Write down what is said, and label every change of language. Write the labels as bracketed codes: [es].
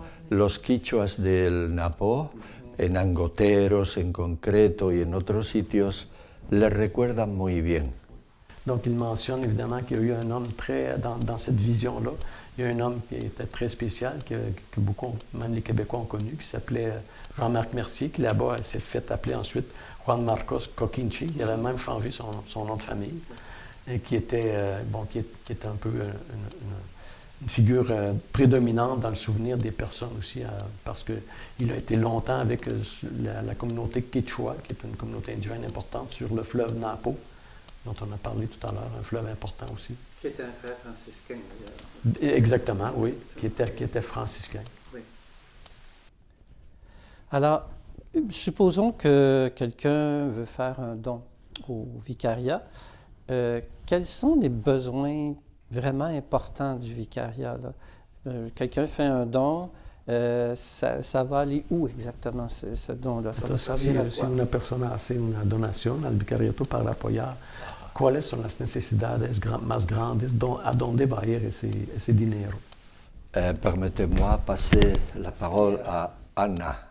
[es] Los quichuas del Napo, en Angoteros en concreto y en otros sitios, les recuerdan muy bien. [fr] Donc, il mentionne évidemment qu'il y a eu un homme dans cette vision-là, il y a un homme qui était très spécial, que beaucoup, même les Québécois ont connu, qui s'appelait Jean-Marc Mercier, qui là-bas s'est fait appeler ensuite Juan Marcos Coquinchi. Il avait même changé son nom de famille, et qui était un peu une figure prédominante dans le souvenir des personnes aussi, parce qu'il a été longtemps avec la communauté Quechua, qui est une communauté indigène importante sur le fleuve Napo, dont on a parlé tout à l'heure, un fleuve important aussi. Qui était un frère franciscain, d'ailleurs. Exactement, oui, qui était franciscain. Oui. Alors, supposons que quelqu'un veut faire un don au vicariat. Quels sont les besoins vraiment importants du vicariat, là? Quelqu'un fait un don, ça va aller où exactement, ce don-là? Ça va servir à quoi? [es] Si una persona hace una donación al vicariato para apoyar, ¿cuáles son las necesidades más grandes? ¿A dónde va a ir ese dinero? [fr] Permettez-moi passer la parole à Anna.